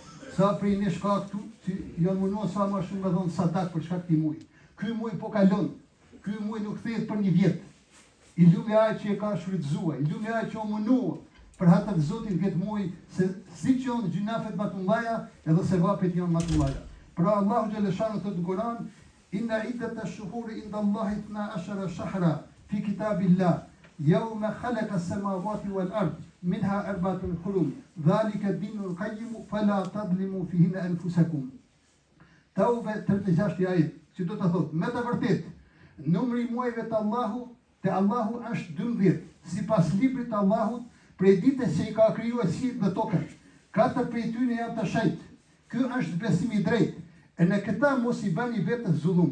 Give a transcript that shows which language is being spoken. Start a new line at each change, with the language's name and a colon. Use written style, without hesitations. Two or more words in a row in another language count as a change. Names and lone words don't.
Albanian: Sa prej nesh ka këtu që janë munduar sa më shumë me dhon sadak për shkak të këtij muaji. Ky muaj po kalon. Ky muaj nuk kthehet për një vjet. I lumi ai që e ka shfrytzuar, i lumi ai që o munua për hatë të Zotit këtë muaj, se si që janë gjunafet më të mëdha, edhe sevapet janë më të mëdha. Pra Allahu xhaleshanu thot në Kur'an:
Arabic: إن عدة الشهور عند الله 12 شهرا في كتاب الله يوم خلق السماوات والأرض منها أربعة حرم ذلك الدين القيم فلا تظلموا فيهن أنفسكم.
Albanian: Tauba 36 ajet, që do të thotë, me të vërtet, numri i muajve të Allahu te Allahu është 12, sipas librit të Allahut, prej ditës që i ka krijuar qiellin dhe tokën. 4 prej tyre janë të shenjtë. Ky është besimi i drejtë. E në këta mos i bani vetes zullum.